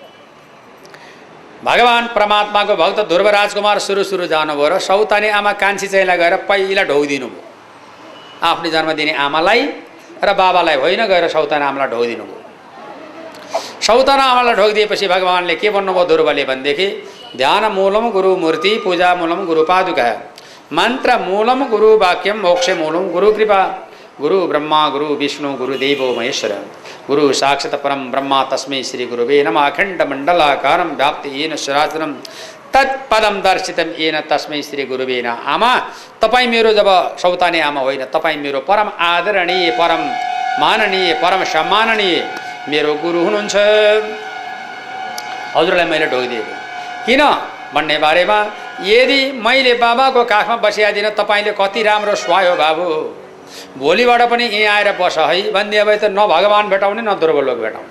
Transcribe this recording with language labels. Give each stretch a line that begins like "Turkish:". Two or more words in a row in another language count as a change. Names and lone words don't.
Nepali: भगवान परमात्माको भक्त ध्रुव राजकुमार सुरु जानुभयो र सौतानी आमा कान्छी चाहिँलाई गएर पहिला ढोगिदिनु भयो। आफ्नो जन्म दिने आमालाई र बाबालाई होइन, गएर सौताना आमालाई ढोगिदिनु भयो। सौताना आमालाई ढोगिदिएपछि भगवानले के भन्नुभयो ध्रुवले भनेदेखि
Sanskrit: ध्यान मूलम गुरु मूर्ति पूजा मूलम गुरु पादुका मन्त्र मूलम गुरु वाक्यम मोक्ष मूलम गुरु कृपा गुरु ब्रह्मा गुरु विष्णु गुरु देवो महेश्वर गुरु साक्षात् परम ब्रह्मा तस्मै श्री गुरुवे नमः। अखण्ड मण्डलाकारं व्याप्ति येन चराचरं तत्पदम दर्शितम येन तस्मै श्री गुरुवे नमः।
Nepali: आमा तपाईँ मेरो, जब सौतानी आमा होइन, तपाईँ मेरो परम आदरणीय, परम माननीय, परम सम्माननीय मेरो गुरु हुनुहुन्छ। हजुरलाई मैले ढोगिदिएको किन भन्ने बारेमा, यदि मैले बाबाको काखमा बसिआदिन तपाईँले कति राम्रो सुहायो बाबु, भोलिबाट पनि यहाँ आएर बस है भनिदिए भए त न भगवान भेटाउने न ध्रुवलोक भेटाउने।